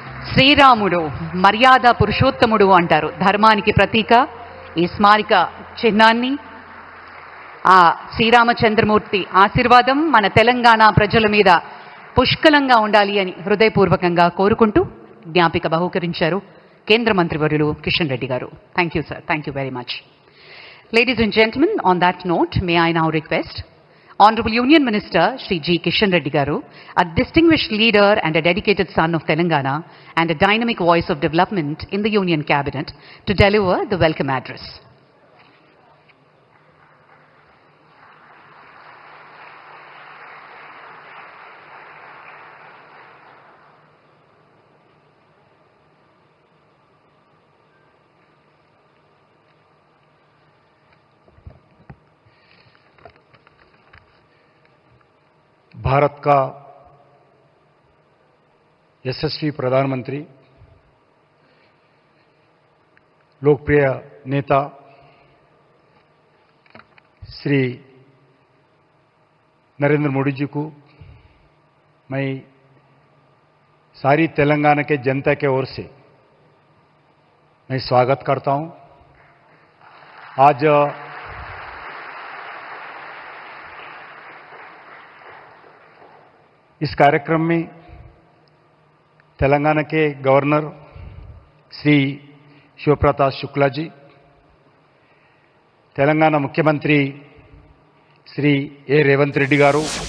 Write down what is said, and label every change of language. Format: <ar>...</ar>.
<te>శ్రీరాముడు మర్యాద పురుషోత్తముడు అంటారు. ధర్మానికి ప్రతీక ఈ స్మారక చిహ్నాన్ని ఆ శ్రీరామచంద్రమూర్తి ఆశీర్వాదం మన తెలంగాణ ప్రజల మీద పుష్కలంగా ఉండాలి అని హృదయపూర్వకంగా కోరుకుంటూ జ్ఞాపిక బహూకరించారు కేంద్ర మంత్రివర్యులు కిషన్ రెడ్డి గారు.</te> <en>Thank you sir. Thank you very much. Ladies and gentlemen, on that note, may I now request Honorable Union Minister Shri G. Kishan Reddy Garu, a distinguished leader and a dedicated son of Telangana and a dynamic voice of development in the Union Cabinet, to deliver the welcome address.</en> <hi>Bharat का यशस्वी प्रधानमंत्री, लोकप्रिय नेता श्री नरेंद्र मोदी जी को मैं सारी तेलंगाना के जनता के ओर से मैं स्वागत करता हूं. आज इस कार्यक्रम में तेलंगाना के गवर्नर श्री शिवप्रताप शुक्ला जी, तेलंगाना मुख्यमंत्री श्री ए रेवंत रेड्डी गारू,</hi>